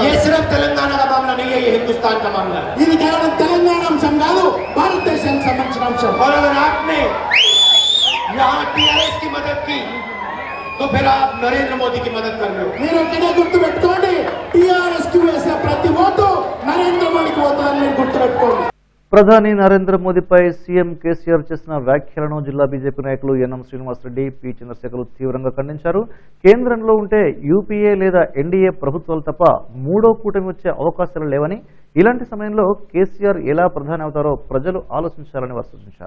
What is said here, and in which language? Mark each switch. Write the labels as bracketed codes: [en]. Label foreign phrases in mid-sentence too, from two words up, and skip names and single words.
[hi] ये सिर्फ तेलंगाना का मामला नहीं है, ये हिंदुस्तान का मामला है. [te] ఇది కేవలం తెలంగాణ అంశం కాదు, భారతదేశానికి సంబంధించిన అంశం. [hi] और अगर आपने यहाँ टीआरएस की मदद की तो फिर आप नरेंद्र मोदी की मदद कर रहे हो. [te] మీరు ఒకటే గుర్తు పెట్టుకోండి, టీఆర్ఎస్ కి వేసే ప్రతి ఓటు నరేంద్ర మోడీకి ఓటుందని మీరు గుర్తు పెట్టుకోండి. ప్రధాని నరేంద్ర మోదీపై సీఎం కేసీఆర్ చేసిన వ్యాఖ్యలను జిల్లా బీజేపీ నాయకులు ఎన్ఎం శ్రీనివాసరెడ్డి, పి చంద్రశేఖర్ తీవ్రంగా ఖండించారు. కేంద్రంలో ఉంటే యూపీఏ లేదా ఎన్డీఏ ప్రభుత్వాలు తప్ప మూడో కూటమి వచ్చే అవకాశాలు లేవని, ఇలాంటి సమయంలో కేసీఆర్ ఎలా ప్రధాని అవుతారో ప్రజలు ఆలోచించాలని వారు సూచించారు.